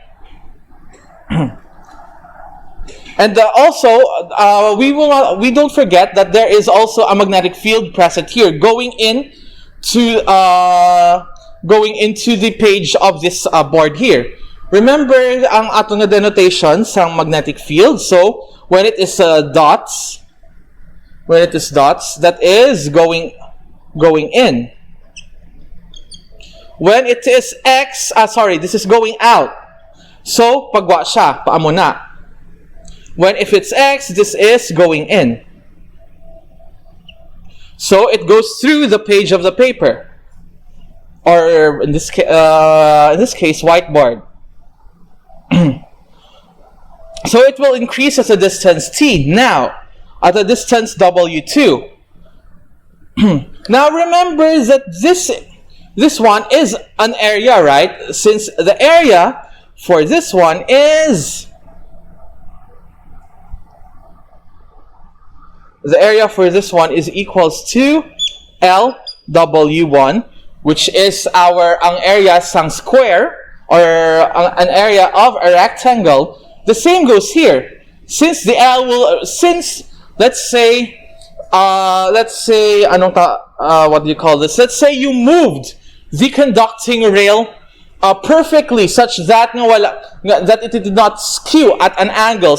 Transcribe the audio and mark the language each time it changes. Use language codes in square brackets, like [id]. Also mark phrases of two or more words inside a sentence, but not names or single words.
[en] And also, we don't forget that there is also a magnetic field present here going into the page of this board here. Remember [hil] ang atong nga [en] denotation sa magnetic field. So when it is dots, that is going in. When it is X, this is going out. [hil] So pagwa siya, paamo na. [en] If it's X, this is going in. So it goes through the page of the paper, or in this case, whiteboard. So it will increase at a distance t. Now, at a distance W2. Now remember that this one is an area, right? Since the area for this one is equals to LW1, which is [hil] ang area sang [en] square, or an area of a rectangle. The same goes here. Since the L will, let's say, what do you call this? Let's say you moved the conducting rail perfectly, such that it did not skew at an angle.